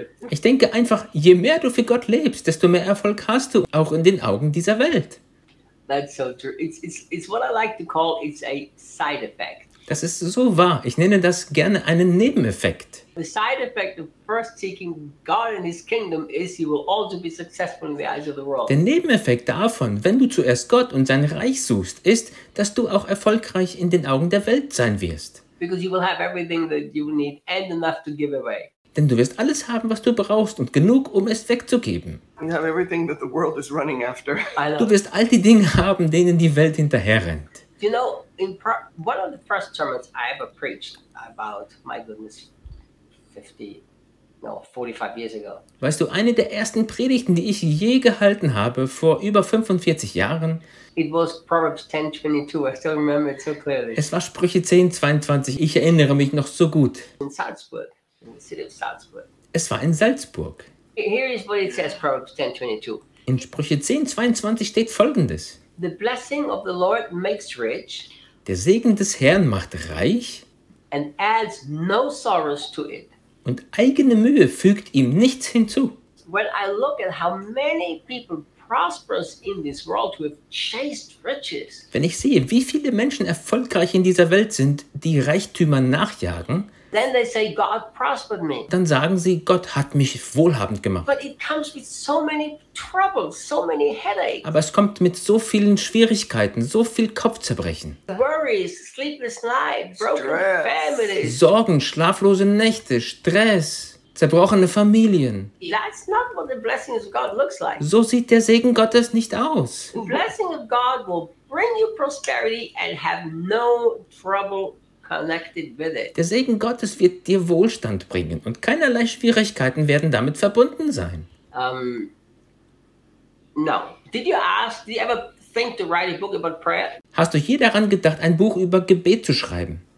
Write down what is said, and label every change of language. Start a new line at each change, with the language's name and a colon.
German: Ich denke einfach, je mehr du für Gott lebst, desto mehr Erfolg hast du, auch in den Augen dieser Welt.
English: That's so true. It's what I like to call it's a side effect.
German: Das ist so wahr. Ich nenne das gerne einen Nebeneffekt.
English: The side effect of first seeking God and His kingdom is you will also be successful in the eyes of the world.
German: Der Nebeneffekt davon, wenn du zuerst Gott und sein Reich suchst, ist, dass du auch erfolgreich in den Augen der Welt sein wirst.
English: Because you will have everything that you need and enough to give away.
German: Denn du wirst alles haben, was du brauchst und genug, um es wegzugeben.
English: You have everything that the world is running after.
German: Du wirst all die Dinge haben, denen die Welt hinterher rennt.
English: You know, in one of the first sermons I ever preached about, my goodness, 45 years ago.
German: Weißt du, eine der ersten Predigten, die ich je gehalten habe, vor über 45 Jahren,
English: it was Proverbs 10:22. I still remember it so clearly.
German: Es war Sprüche 10:22. Ich erinnere mich noch so gut.
English: In Salzburg, in the city of Salzburg.
German: Es war in Salzburg.
English: Here is what it says, Proverbs 10:22.
German: In Sprüche 10:22 steht Folgendes.
English: The blessing of the Lord makes rich.
German: Der Segen des Herrn macht reich.
English: And adds no sorrows to it.
German: Und eigene Mühe fügt ihm nichts hinzu.
English: When I look at how many people prosperous in this world who have chased riches.
German: Wenn ich sehe, wie viele Menschen erfolgreich in dieser Welt sind, die Reichtümern nachjagen,
English: then they say God prospered me.
German: Dann sagen sie, Gott hat mich wohlhabend gemacht.
English: But it comes with so many troubles, so many headaches.
German: Aber es kommt mit so vielen Schwierigkeiten, so viel Kopfzerbrechen.
English: Worries, sleepless nights, broken families.
German: Sorgen, schlaflose Nächte, Stress, zerbrochene Familien.
English: That's not what the blessing of God looks like.
German: So sieht der Segen Gottes nicht aus.
English: The blessing of God will bring you prosperity and have no trouble.
German: Der Segen Gottes wird dir Wohlstand bringen und keinerlei Schwierigkeiten werden damit verbunden sein.
English: No. Did you ever think to write a book about prayer?
German: Hast du je daran gedacht, ein Buch über Gebet zu schreiben?